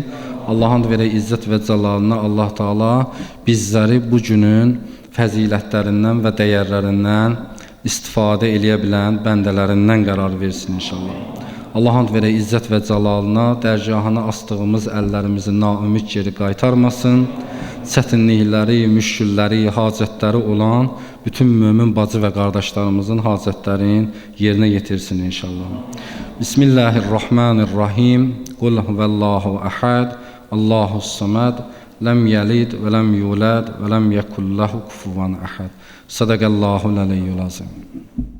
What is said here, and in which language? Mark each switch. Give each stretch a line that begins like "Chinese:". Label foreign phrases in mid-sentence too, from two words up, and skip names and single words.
Azerbaijani: Allahın verək izzət və cəlalına, Allah Taala bizləri bu günün fəzilətlərindən və dəyərlərindən istifadə eləyə bilən bəndələrindən qərar versin inşallah. Allahın verək izzət və cəlalına, dərgahına astığımız əllərimizi naümid geri qaytarmasın. Çətinlikləri, müşkülləri, hacətləri olan bütün mömin bacı və qardaşlarımızın hacətlərini yerinə yetirsin inşallah.
Arabic: Bismillahirrahmanirrahim. قل هو الله أحد، الله الصمد, لم يلد ولم يولد ولم يكن له كفوا أحد. صدق الله العلي العظيم.